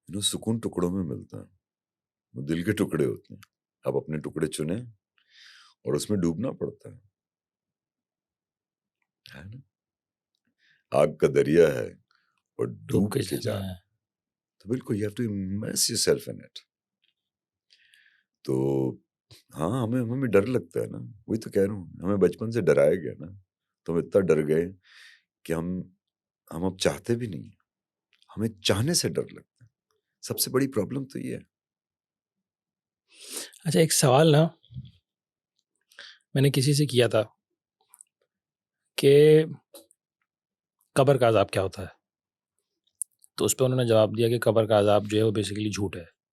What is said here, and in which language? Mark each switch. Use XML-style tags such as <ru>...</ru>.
<ur>سکون ٹکڑوں میں ملتا ہے. وہ دل کے ٹکڑے ہوتے ہیں. آپ اپنے ٹکڑے چنیں اور اس میں ڈوبنا پڑتا ہے نا. آگ کا دریا ہے اور ڈوب کے جانا ہے. تو بالکل</ur> <en>you have to immerse yourself in it.</en> <ur>تو ہاں, ہمیں ڈر لگتا ہے نا. وہی تو کہہ رہا ہوں, ہمیں بچپن سے ڈرایا گیا نا, تو ہم اتنا ڈر گئے کہ ہم اب چاہتے بھی نہیں. ہمیں چاہنے سے ڈر لگتا ہے. سب سے بڑی پرابلم تو یہ ہے. اچھا, ایک سوال نا میں نے کسی سے کیا تھا کہ قبر کا عذاب کیا ہوتا ہے, تو اس پہ انہوں نے جواب دیا کہ قبر کا عذاب جو ہے وہ بیسیکلی جھوٹ ہے.</ur>